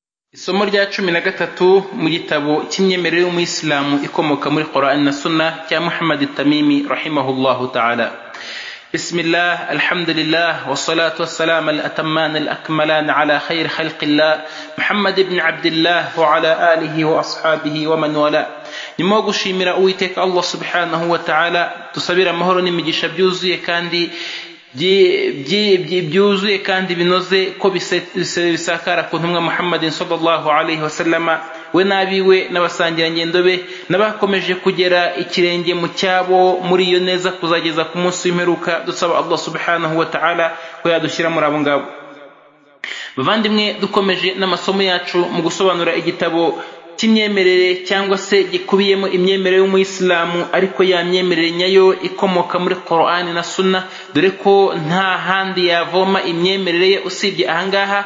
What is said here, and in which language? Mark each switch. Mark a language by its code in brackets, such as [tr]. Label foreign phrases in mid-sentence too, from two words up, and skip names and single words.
[rw] Isomo rya 13 mu gitabo cy'imyemerere y'umuyisilamu ikomoka muri Qur'an na Sunna cya Muhammad at-Tamimi [ar] رحمه الله تعالى. بسم الله، الحمد لله، والصلاة والسلام الأتمان الأكملان على خير خلق الله محمد بن عبد الله وعلى آله وأصحابه ومن والى. [rw] Nyuma gushimira Uwiteka Allah [ar] سبحانه وتعالى, [rw] tusabira amahoro n'imigisha byuzuye kandi byuzuye kandi binoze ko bisakara ku ntumwa Muhammadin [ar] صلى الله عليه وسلم [rw] we nabiwe n'abasangira ngendo be n'abakomeje kugera ikirenge mu cyabo muri iyo neza kuzageza ku munsi w'imperuka. Dusaba Allah [ar] سبحانه وتعالى [rw] ko yadushyira muri abo ngabo. Bavandimwe, dukomeje n'amasomo yacu mu gusobanura igitabo cy'imyemerere cyangwa se gikubiyemo imyemerere y'umuyisilamu, ariko ya myemerere nyayo ikomoka muri Qur'an na Sunna, dore ko nta handi yavoma imyemerere ye usibye ahangaha.